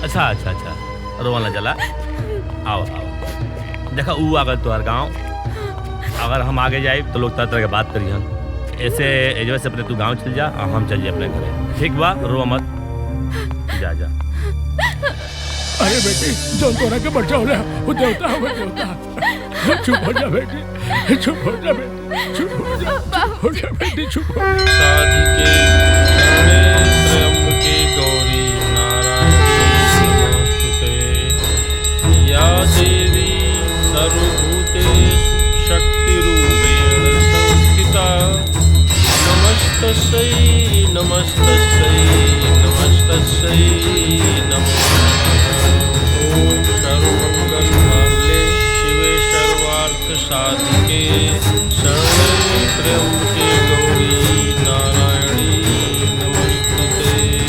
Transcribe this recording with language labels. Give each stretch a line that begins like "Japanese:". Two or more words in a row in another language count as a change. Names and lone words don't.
Bhojpuri: अच्छा अच्छा अच्छा रोवाना जला। आओ आओ देखा ऊ अगर तुम्हार गाँव अगर हम आगे जाए तो लोग तरह तरह की बात करी हम ऐसे एजवा से अपने तू गांव चल जा और हम चल जाए अपने घरे। ठीक बा रो मत जा जा। अरे बेटी जो तोरा के बच्चा होला वो देवता है वो देवता। चुप हो जा बेटी चुप हो जा बेटी चुप हो जा बेटी चुप हो जा।
Sanskrit: साधिके त्र्यंबके गौरी नारायणी नमोस्तुते या देवी सर्वभूतेषु शक्तिरूपेण संस्थिता नमस्तस्यै नमस्तस्यै नमस्तस्यै नमो ओम सर्वमंगलमांगल्ये शिवे सर्वार्थसाधिके शरण्ये त्र्यंबके गौरी नारायणी नमोस्तुते।